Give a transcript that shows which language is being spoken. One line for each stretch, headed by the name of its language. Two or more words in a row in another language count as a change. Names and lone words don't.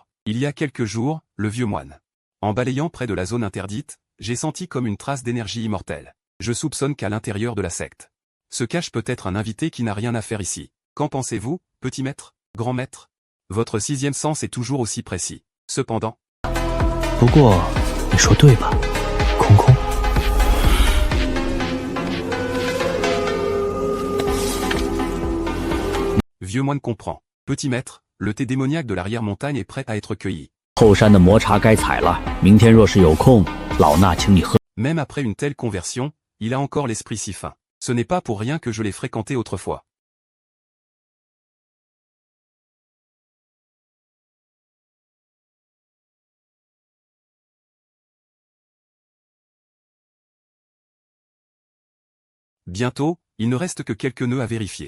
French: Il y a quelques jours, le vieux moine. En balayant près de la zone interdite, j'ai senti comme une trace d'énergie immortelle. Je soupçonne qu'à l'intérieur de la secte se cache peut-être un invité qui n'a rien à faire ici. Qu'en pensez-vous, petit maître, grand maître? Votre 6e sens est toujours aussi précis. Cependant,
Chinese: 不过，你说对吧，空空？
French: Vieux moine comprend. Petit maître, le thé démoniaque de l'arrière-montagne est prêt à être cueilli.
Chinese: 后山的魔茶该采了，明天若是有空，老衲请你喝。
French: Même après une telle conversion, il a encore l'esprit si fin. Ce n'est pas pour rien que je l'ai fréquenté autrefois. Bientôt, il ne reste que quelques nœuds à vérifier.